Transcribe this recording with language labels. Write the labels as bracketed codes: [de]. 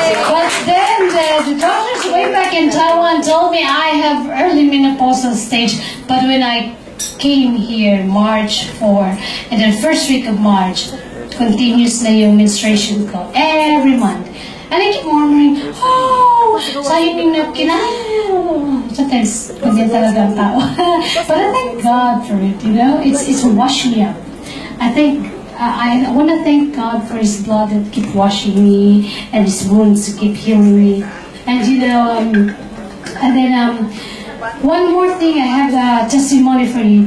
[en] But then the doctors way back in Taiwan told me I have early menopausal stage. But when I came here March 4, and then first week of March, continuous [tl] na yung [en] menstruation ko every month. And I keep murmuring, oh, [tl] sayang yung [en] napkin. [tl] Sometimes, ganyan talaga ang tao. [en] But I thank God for it, you know. It's washed me up. I think I want to thank God for His blood that keep washing me and His wounds to keep healing me. And you know, and then one more thing, I have a testimony for you.